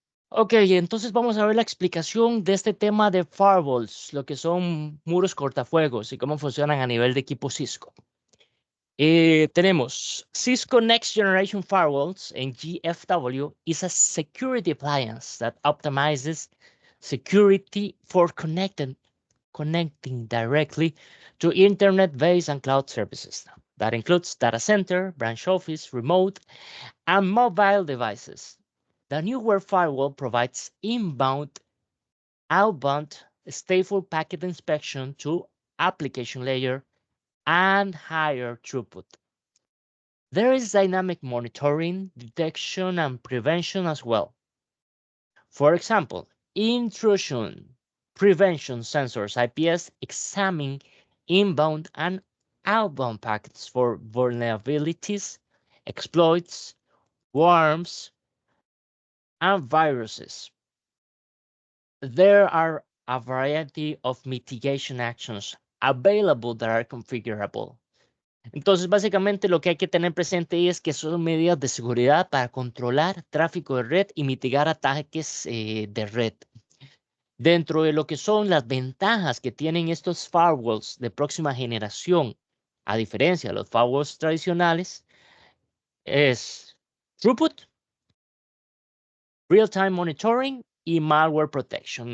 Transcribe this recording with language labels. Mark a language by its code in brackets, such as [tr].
[es] Ok, entonces vamos a ver la explicación de este tema de firewalls, lo que son muros cortafuegos y cómo funcionan a nivel de equipo Cisco. Tenemos [en] Cisco Next Generation Firewalls en GFW is a security appliance that optimizes security for connecting directly to internet-based and cloud services. That includes data center, branch office, remote, and mobile devices. The newer firewall provides inbound, outbound, stateful packet inspection to application layer and higher throughput. There is dynamic monitoring, detection, and prevention as well. For example, intrusion prevention sensors IPS examine inbound and outbound packets for vulnerabilities, exploits, worms, and viruses. There are a variety of mitigation actions available that are configurable. [es] Entonces, básicamente lo que hay que tener presente es que son medidas de seguridad para controlar tráfico de red y mitigar ataques de red. Dentro de lo que son las ventajas que tienen estos firewalls de próxima generación, a diferencia de los firewalls tradicionales, es throughput, real-time monitoring y malware protection.